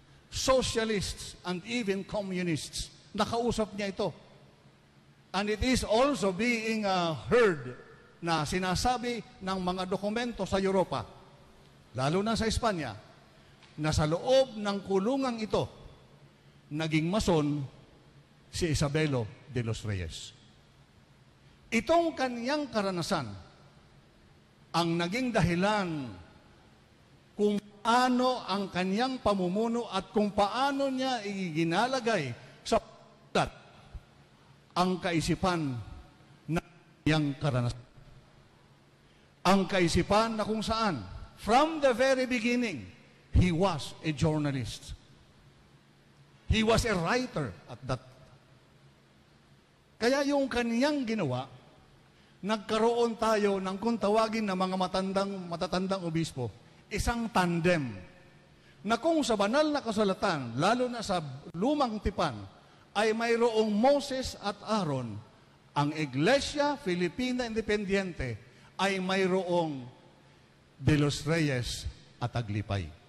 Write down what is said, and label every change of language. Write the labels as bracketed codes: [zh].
[en] socialists, and even communists. [tl] Nakausap niya ito. [en] And it is also being heard [tl] na sinasabi ng mga dokumento sa Europa, lalo na sa Espanya, na sa loob ng kulungang ito, naging mason si Isabelo de los Reyes. Itong kaniyang karanasan ang naging dahilan kung paano ang kaniyang pamumuno at kung paano niya iginalagay sa pulat ang kaisipan na kaniyang karanasan. Ang kaisipan na kung saan, [en] from the very beginning, he was a journalist. He was a writer at that. [tl] Kaya yung kaniyang ginawa, nagkaroon tayo ng kung tawagin na mga matatandang obispo, isang tandem, na kung sa banal na kasulatan, lalo na sa lumang tipan, ay mayroong Moses at Aaron, ang Iglesia Filipina Independiente ay mayroong De los Reyes at Aglipay.